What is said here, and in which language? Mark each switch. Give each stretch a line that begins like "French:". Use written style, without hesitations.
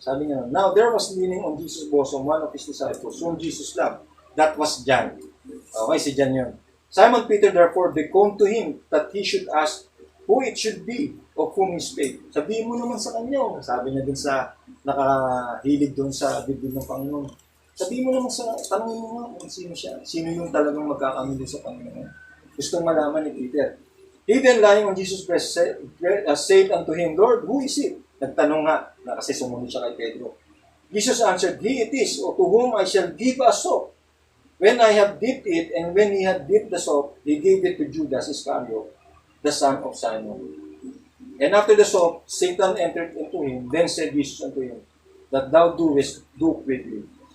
English: Sabi niya, now there was leaning on Jesus' bosom one of his disciples, whom Jesus loved. That was John.
Filipino: Okay, si John yun.
English: Simon Peter therefore beckoned to him that he should ask who it should be of whom he spake.
Filipino: Sabihin mo naman sa kanya. Sabi niya dun sa nakahilig dun sa bibig ng Panginoon. Sabihin mo naman tanongin mo nga kung sino siya. Sino yung talagang magkakamili sa Panginoon. Gustong malaman ni Peter.
English: He then lying on Jesus' breast said unto him, Lord, who is it?
Filipino: Nagtanong nga, kasi sumunod siya kay Pedro.
English: Jesus answered, He it is, to whom I shall give a sop. When I have dipped it, and when he had dipped the sop, he gave it to Judas Iscariot, the son of Simon. And after the sop, Satan entered into him. Then said Jesus unto him, that thou doest do quickly.